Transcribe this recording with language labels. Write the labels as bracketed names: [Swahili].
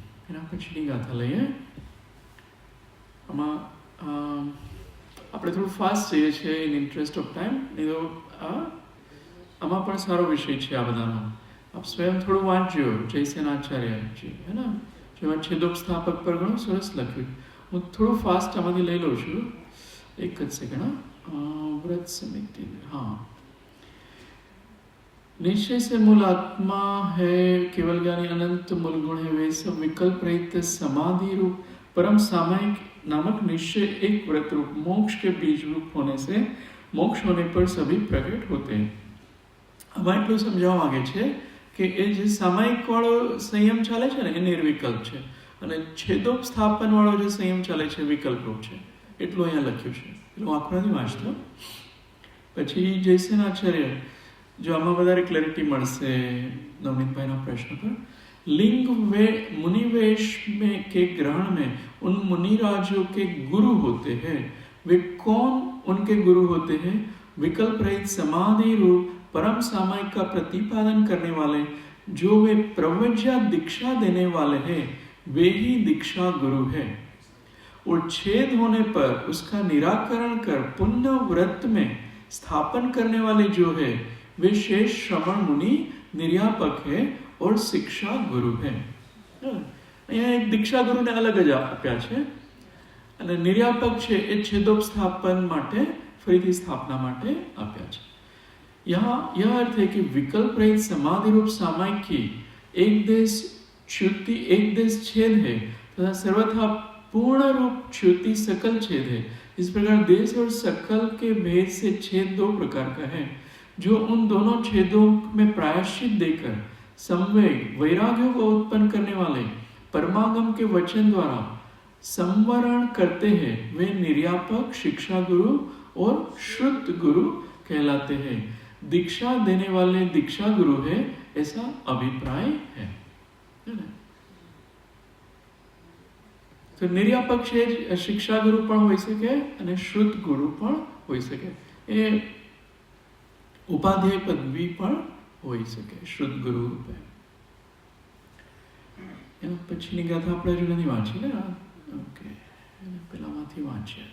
[Gujarati] એના પછીની ગાથા લઈએ. આમાં આપણે થોડું ફાસ્ટ જઈએ છીએ [English] In interest of time. [Gujarati] આમાં પણ સારો વિષય છે આ બધાનો. આપ સ્વયં થોડું વાંચજો જયસેનાચાર્યજી, હે ને, જેમાં છેદોપસ્થાપક પર ઘણું સરસ લખ્યું. હું થોડું ફાસ્ટ આમાંથી લઈ લઉં છું, એક જ સેકન્ડ. [Hindi] વ્રત समिति, हाँ, निश्चय से मूल आत्मा है, केवल ज्ञानी अनंत मूल गुण है, वे सब विकल्प रहित समाधि रूप परम सामायिक नामक निश्चय एक व्रत रूप मोक्ष के बीज रूप होने से मोक्ष होने पर सभी प्रकट होते हैं. [Gujarati] આમાં એટલું સમજાવવા માંગે છે કે એ જે સામાયિક વાળો સંયમ ચાલે છે ને એ નિર્વિકલ્પ છે, અને છેદોપસ્થાપન વાળો જે સંયમ ચાલે છે વિકલ્પ રૂપ છે. એટલું અહીંયા લખ્યું છે, એટલું આંખો નથી વાંચતો. પછી જયસેનાચાર્ય, જો આમાં વધારે ક્લેરિટી મળશે નવનીતભાઈના પ્રશ્ન પર. [Hindi] लिंग वे मुनिवेश में के ग्रहण में उन मुनिराजों के गुरु होते हैं. वे कौन उनके गुरु होते हैं? विकल्प रहित समाधि रूप परम सामायिक का प्रतिपादन करने वाले, जो वे प्रव्रज्या दीक्षा देने वाले हैं, वे ही दीक्षा गुरु है. और छेद होने पर उसका निराकरण कर पुण्य व्रत में स्थापन करने वाले जो है, वे शेष श्रवण मुनि निर्यापक है और शिक्षा गुरु है. [Gujarati] અહીંયા એક દીક્ષા ગુરુને અલગ જ આપ્યા છે, અને નિર્યાપક છે એ છેદોપસ્થાપન માટે ફરીથી સ્થાપના માટે આપ્યા છે. [Hindi] यहाँ यह अर्थ है कि विकल्प रहित समाधि रूप सामायिक की एक देश च्युति एक देश छेद है तथा सर्वथा पूर्ण रूप च्युति सकल छेद है. इस प्रकार देश और सकल के भेद से छेद दो प्रकार का है, जो उन दोनों छेदों में प्रायश्चित देकर संवेग वैराग्यों को उत्पन्न करने वाले परमागम के वचन द्वारा संवरण करते हैं, वे निर्यापक, शिक्षा गुरु और श्रुत गुरु कहलाते हैं. दीक्षा देने वाले दीक्षा गुरु है, ऐसा अभिप्राय है. [Gujarati] તો નિર્યાપક છે શિક્ષા ગુરુ પણ હોઈ શકે અને શ્રુત ગુરુ પણ હોઈ શકે. એ ઉપાધ્યાય પદવી પણ હોઈ શકે શ્રુત ગુરુ રૂપે. એના પછીની ગાથા આપણે હજુ નથી વાંચી ને. ઓકે, પેલામાંથી વાંચીએ.